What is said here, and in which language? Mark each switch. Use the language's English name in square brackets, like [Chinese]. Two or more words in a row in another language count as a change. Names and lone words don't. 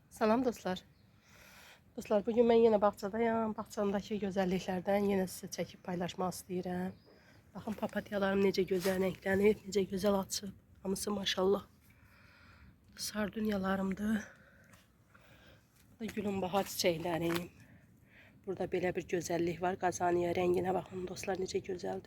[Azerbaijani] Salam dostlar. [Turkish] Dostlar, bugün ben yine bağçadayım. Bağçamdaki güzelliklerden yine size çekip paylaşmak istəyirəm. [Azerbaijani] Baxın, papatyalarım necə gözəl rənglənib, necə gözəl açıb. Hamısı maşallah. Sardunyalarımdır. Bu da gülünbahar çiçəklərim. Burada belə bir gözəllik var. Qazaniya rənginə baxın dostlar, necə gözəldir.